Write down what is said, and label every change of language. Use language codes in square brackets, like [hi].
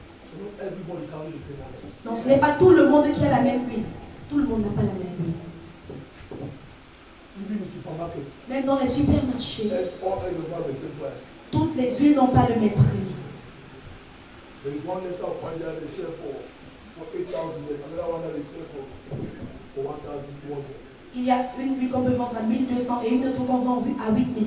[en] So not everybody carries the same oil. [fr] Donc ce n'est pas tout le monde qui a la même huile. Tout le monde n'a pas la même huile. [en] Even in the supermarket, [fr] Même dans les supermarchés, [en] all oil don't have the same price. [fr] toutes les huiles n'ont pas le même prix. [en] There is one liter of oil that they sell for 8,000 years, another one that they sell for 1,200. [fr] Il y a une huile qu'on peut vendre à 1200 et une autre qu'on vend à 8000.